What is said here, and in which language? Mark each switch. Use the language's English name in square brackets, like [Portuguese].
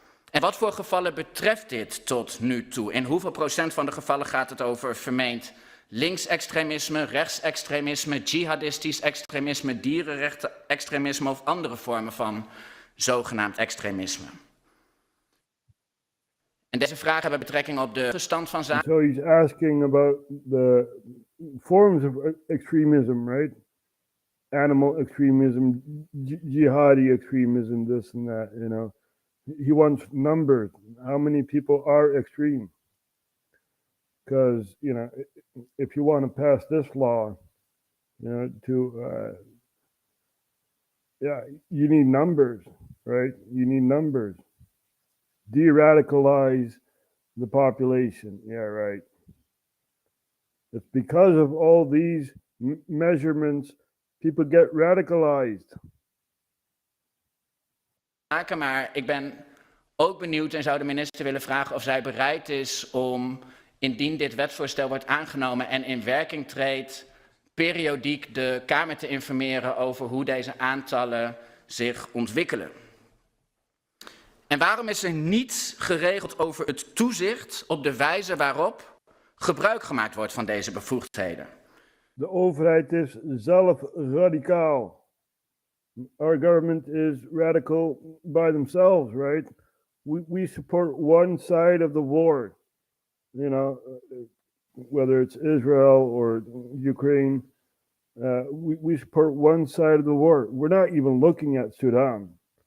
[Dutch] En wat voor gevallen betreft dit tot nu toe? In hoeveel procent van de gevallen gaat het over vermeend linksextremisme, rechtsextremisme, jihadistisch extremisme, dierenrechtenextremisme of andere vormen van zogenaamd extremisme? En deze vragen hebben betrekking op de stand van zaken. [English] So he's asking about the forms of extremism, right? Animal extremism, jihadi extremism, this and that, He wants numbers. How many people are extreme? Because, if you want to pass this law, you need numbers, right? You need numbers. De-radicalize the population. Yeah, right. It's because of all these measurements, people get radicalized. [Dutch] Maar ik ben ook benieuwd en zou de minister willen vragen of zij bereid is om, indien dit wetsvoorstel wordt aangenomen en in werking treedt, periodiek de Kamer te informeren over hoe deze aantallen zich ontwikkelen. En waarom is er niets geregeld over het toezicht op de wijze waarop gebruik gemaakt wordt van deze bevoegdheden? De overheid is zelf radicaal. [English] Our government is radical by themselves, right? We support one side of the war, whether it's Israel or Ukraine. We support one side of the war. We're not even looking at Sudan.